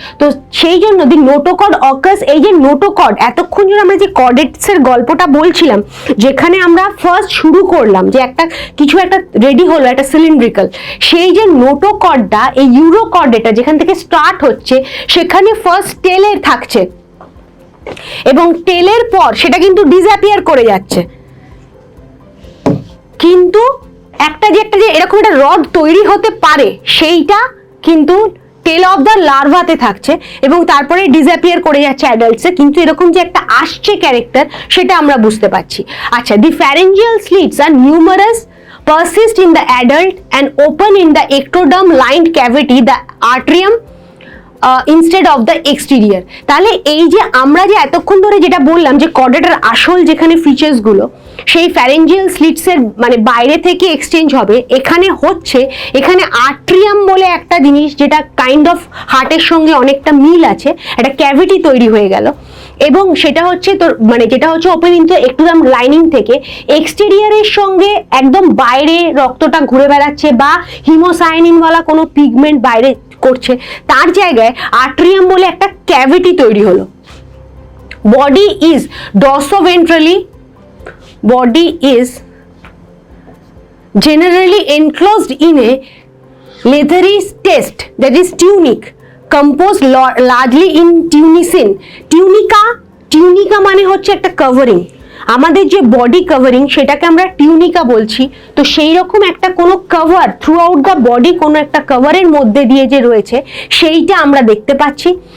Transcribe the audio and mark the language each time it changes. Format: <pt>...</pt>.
<bn>তো সেই জন্য দি নোটোকর্ড অকার্স, এই যে নোটোকর্ড, এতক্ষণ ধরে আমরা যে কর্ডেটসের গল্পটা বলছিলাম, যেখানে আমরা ফার্স্ট শুরু করলাম যে কিছু একটা রেডি হলো, একটা সিলিন্ড্রিক্যাল, সেই যে নোটোকর্ডটা, এই ইউরোকর্ডেটা যেখান থেকে স্টার্ট হচ্ছে, সেখানে ফার্স্ট টেলের থাকছে এবং টেলের পর সেটা কিন্তু ডিসঅ্যাপিয়ার করে যাচ্ছে, কিন্তু একটা যে এরকম একটা রড তৈরি হতে পারে সেইটা কিন্তু টেল অফ দ্য লার্ভাতে থাকছে এবং তারপরে ডিসঅ্যাপিয়ার করে যাচ্ছে অ্যাডাল্টসে, কিন্তু এরকম যে একটা আসছে ক্যারেক্টার সেটা আমরা বুঝতে পারছি।</bn> <en>আচ্ছা, the pharyngeal slits are numerous, persist in the adult and open in the ectoderm lined cavity, the atrium, instead of the exterior.</en> <bn>তাহলে এই যে আমরা যে এতক্ষণ ধরে যেটা বললাম যে কর্ডেটার আসল যেখানে ফিচার্স গুলো সেই ফ্যারেঞ্জিয়াল স্লিটসের মানে বাইরে থেকে এক্সচেঞ্জ হবে, এখানে আট্রিয়াম বলে একটা জিনিস যেটা কাইন্ড অফ হার্টের সঙ্গে অনেকটা মিল আছে, একটা ক্যাভিটি তৈরি হয়ে গেল এবং সেটা হচ্ছে তোর মানে যেটা হচ্ছে ওপেন ইনটু এক্টোডার্ম লাইনিং থেকে এক্সটেরিয়ারের সঙ্গে একদম বাইরে রক্তটা ঘুরে বেড়াচ্ছে বা হিমোসায়ানিনওয়ালা কোনো পিগমেন্ট বাইরে করছে, তার জায়গায় আট্রিয়াম বলে একটা ক্যাভিটি তৈরি হলো।</bn> <en>Body is dorsoventrally, body is generally enclosed in a leathery test, that is tunic, composed largely in tunicin.</en> <bn>Tunica মানে হচ্ছে একটা কভারিং, আমাদের যে বডি কভারিং সেটাকে আমরা টিউনিকা বলছি। তো সেই রকম একটা কোনো cover through out the body, কোনো একটা কভারের মধ্যে দিয়ে যে রয়েছে সেইটা আমরা দেখতে পাচ্ছি।</bn>